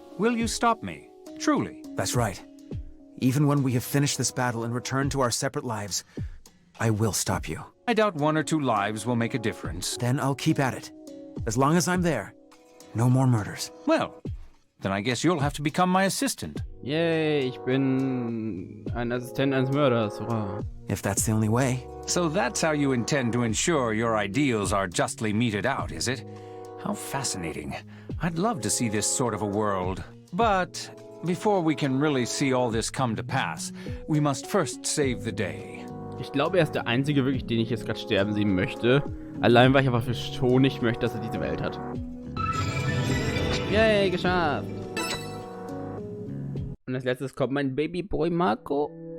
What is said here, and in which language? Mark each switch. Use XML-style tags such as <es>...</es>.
<en>Will you stop me? Truly? That's right. Even when we have finished this battle and returned to our separate lives, I will stop you. I doubt 1 or 2 lives will make a difference. Then I'll keep at it. As long as I'm there, no more murders. Well, then I guess you'll have to become my assistant.</en> <de>Yay, ich bin ein Assistent eines Mörders. Hurra.</de> <en>If that's the only way. So that's how you intend to ensure your ideals are justly meted out, is it? How fascinating. I'd love to see this sort of a world. But before we can really see all this come to pass, we must first save the day.</en> <de>Ich glaube, er ist der Einzige wirklich, den ich jetzt gerade sterben sehen möchte. Allein, weil ich einfach schon nicht möchte, dass er diese Welt hat. Yay, geschafft! Und als letztes kommt mein Babyboy Marco.</de>